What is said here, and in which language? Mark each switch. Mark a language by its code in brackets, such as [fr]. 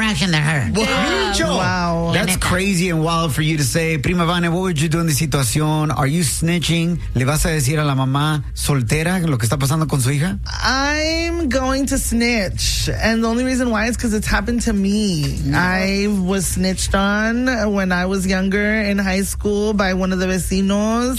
[en] Because the 14-year-old daughter is getting more action than her. Yeah. Wow. That's crazy and wild for you to say. Prima Vane, what would you do in this situation? Are you snitching? [es] ¿Le vas a decir a la mamá soltera lo que está pasando con su hija? [en] I'm going to snitch. And the only reason why is because it's happened to me. Yeah. I was snitched on when I was younger in high school by one of the vecinos.